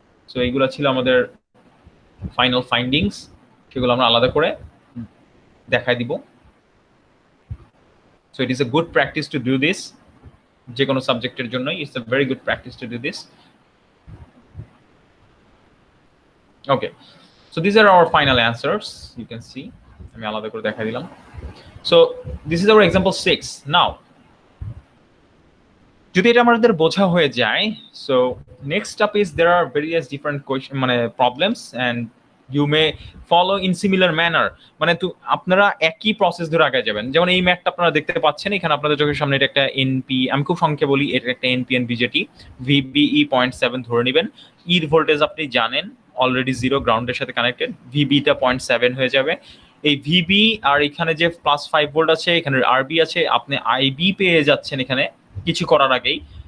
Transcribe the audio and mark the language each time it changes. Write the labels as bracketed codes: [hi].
[bn] So এইগুলো ছিল আমাদের ফাইনাল ফাইন্ডিংস, সেগুলো আমরা আলাদা করে দেখাই দিব। [en] so it is a good practice to do this, [bn] যে কোনো সাবজেক্টের জন্যই [en] It's a very good practice to do this. Okay, so these are our final answers, you can see [bn] আমি আলাদা করে দেখাই দিলাম। [en] so this is our example 6 now। [bn] যদি এটা আমাদের বোঝা হয়ে যায়, [en] so next up is there are various different question মানে problems and you may follow in similar manner, [bn] মানে তো আপনারা একই প্রসেস ধরে আগে যাবেন। যেমন এই ম্যাথটা আপনারা দেখতে পাচ্ছেন এখানে আপনাদের চোখের সামনে, এটা একটা এনপি, আমি খুব সংক্ষেপে বলি, এটা একটা এনপিএন বিজেটি, ভিবিই 0.7 ধরে নেবেন। ইর ভোল্টেজ আপনি জানেন অলরেডি 0 গ্রাউন্ডের সাথে কানেক্টেড, ভিবিটা 0.7 হয়ে যাবে। এই ভিবি আর এখানে যে +5 ভোল্ট আছে, এখানে আরবি আছে, আপনি আইবি পেয়ে যাচ্ছেন এখানে কিছু করার আগেই।